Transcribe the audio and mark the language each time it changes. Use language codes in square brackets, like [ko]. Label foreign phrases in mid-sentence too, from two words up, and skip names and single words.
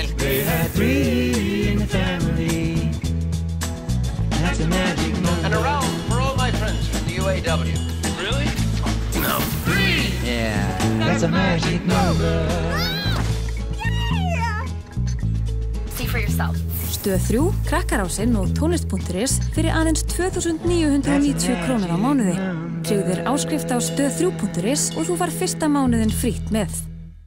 [en] They had 3 in the family. That's a magic number. And around for all my friends from the UAW. Really? No. 3! Yeah. That's a magic number. See for yourself. [is] Stöð 3, Krakkarásinn og tónlist.is fyrir aðeins 2.990 krónur á mánuði. Tryggðu þér áskrift á stöð3.is og þú far fyrsta mánuðinn frítt með.